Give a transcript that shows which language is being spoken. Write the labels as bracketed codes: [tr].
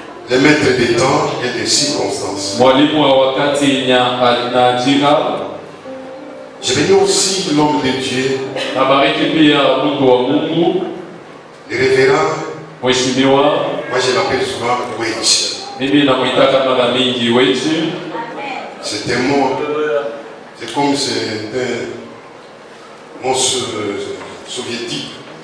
[fr] le maître des temps et des circonstances. [sw] mwalimu wa wakati na jira. [fr] Je bénis aussi l'homme de Dieu, [sw] Na bariki pia mtu wa Mungu, [fr] le révérend. [sw] mheshimiwa. [fr] Moi je l'appelle souvent Witch. [sw] Mimi namuitaka mara mingi Wechi. [fr] C'est un mot, c'est comme c'est un mot soviétique.